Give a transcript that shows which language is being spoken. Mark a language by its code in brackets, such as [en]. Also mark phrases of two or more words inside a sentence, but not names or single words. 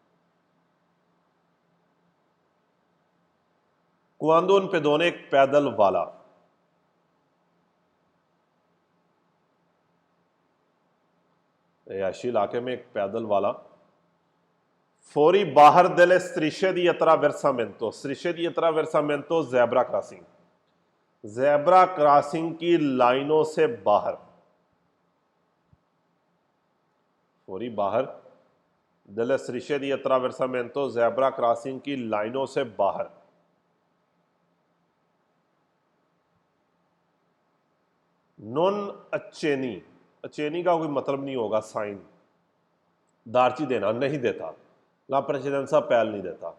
[it] quando un pedone [hi] एक पैदल वाला, रिहायशी इलाके में एक पैदल वाला, फौरी बाहर [it] delle strisce di attraversamento, strisce di attraversamento [en] zebra crossing, zebra crossing [hi] की लाइनों से बाहर। फौरी बाहर, [it] delle strisce di attraversamento, [en] zebra crossing [hi] की लाइनों से बाहर। [it] non accenni, [hi] अचेनी का कोई मतलब नहीं होगा साइन, दार्ची देना नहीं देता, [it] la precedenza [hi] पहल नहीं देता।